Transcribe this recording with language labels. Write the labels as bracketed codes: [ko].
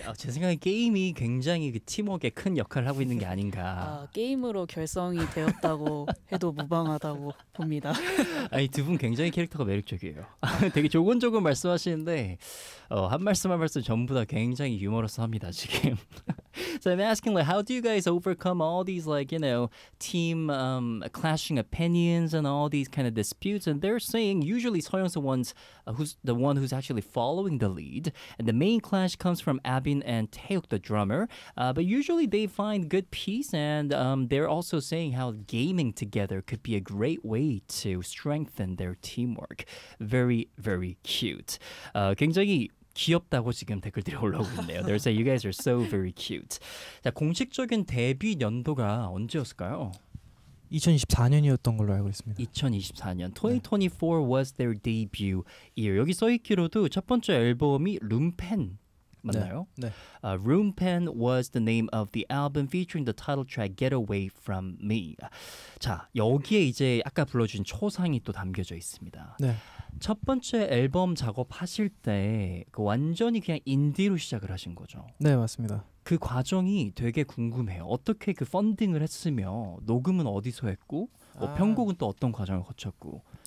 [ko] 제 생각에 게임이 굉장히 그 팀워크에 큰 역할을 하고 있는 게 아닌가. 게임으로 결성이 되었다고 해도 무방하다고 봅니다. 아니 두 분 굉장히 캐릭터가 매력적이에요. 되게 조곤조곤 말씀하시는데 한 말씀 한 말씀 전부 다 굉장히 유머러스합니다 지금. [en] So I'm asking like, how do you guys overcome all these like, you know, team clashing opinions and all these kind of disputes? And they're saying usually Soyoung's the one who's actually following the lead. And the main clash comes from Abin and Taehyuk, the drummer. But usually they find good peace and they're also saying how gaming together could be a great way to strengthen their teamwork. Very, very cute. [ko] 굉장히 귀엽다고 지금 댓글들이 올라오고 있네요. [en] They're saying you guys are so very cute. [ko] 자, 공식적인 데뷔 연도가 언제였을까요? 2024년이었던 걸로 알고 있습니다. 2024년. 2024 네. [en] was their debut year. [ko] 여기 써있기로도 첫 번째 앨범이 룸펜 맞나요? 네. 네. [en] Roompen was the name of the album featuring the title track Get Away From Me. [ko] 자, 여기에 이제 아까 불러준 초상이 또 담겨져 있습니다. 네. 첫 번째 앨범 작업하실 때 그 완전히 그냥 인디로 시작을 하신 거죠? 네, 맞습니다. 그 과정이 되게 궁금해요. 어떻게 그 펀딩을 했으며 녹음은 어디서 했고 뭐 편곡은 또 어떤 과정을 거쳤고